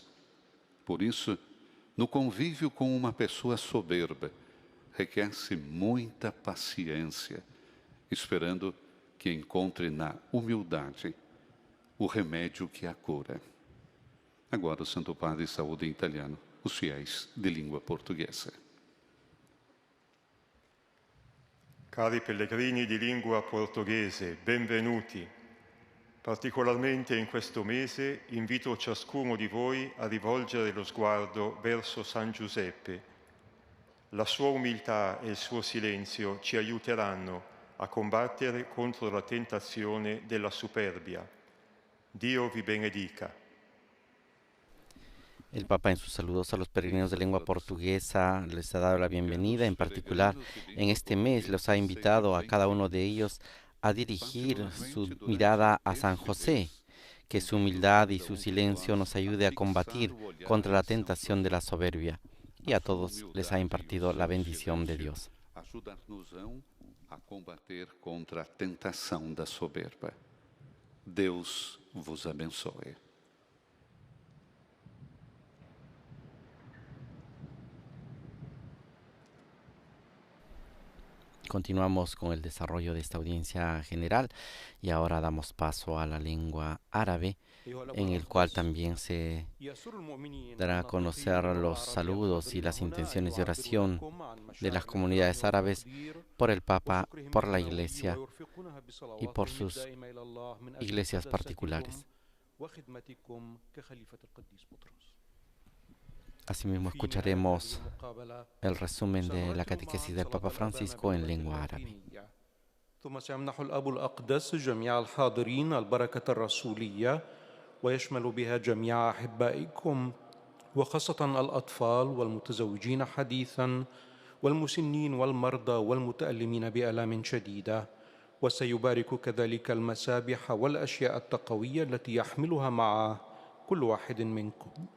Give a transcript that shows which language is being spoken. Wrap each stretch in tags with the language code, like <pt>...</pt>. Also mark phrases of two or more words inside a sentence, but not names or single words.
<pt>Por isso, no convívio com uma pessoa soberba, requer-se muita paciência, esperando que encontre na humildade o remédio que a cura. Agora o Santo Padre saúda em italiano os fiéis de língua portuguesa.</pt> <it>Cari pellegrini di lingua portoghese, benvenuti. Particolarmente in questo mese invito ciascuno di voi a rivolgere lo sguardo verso San Giuseppe. La sua umiltà e il suo silenzio ci aiuteranno a combattere contro la tentazione della superbia. Dio vi benedica.</it> <es>El Papa en sus saludos a los peregrinos de lengua portuguesa les ha dado la bienvenida. En particular, en este mes los ha invitado a cada uno de ellos a dirigir su mirada a San José, que su humildad y su silencio nos ayude a combatir contra la tentación de la soberbia. Y a todos les ha impartido la bendición de Dios.</es> <pt>Ajudar-nos a combater contra a tentação da soberba. Deus vos abençoe.</pt> <es>Continuamos con el desarrollo de esta audiencia general y ahora damos paso a la lengua árabe, en el cual también se dará a conocer los saludos y las intenciones de oración de las comunidades árabes por el Papa, por la Iglesia y por sus iglesias particulares. Asimismo escucharemos el resumen de la catequesis del Papa Francisco en lengua árabe.</es> <ar>ثم سيمنح الأب الأقدس جميع الحاضرين البركة الرسولية ويشمل بها جميع أحبائكم وخاصة الأطفال والمتزوجين حديثا والمسنين والمرضى والمتألمين بآلام شديدة، وسيبارك كذلك المسابح والأشياء التقوية التي يحملها معه كل واحد منكم.</ar>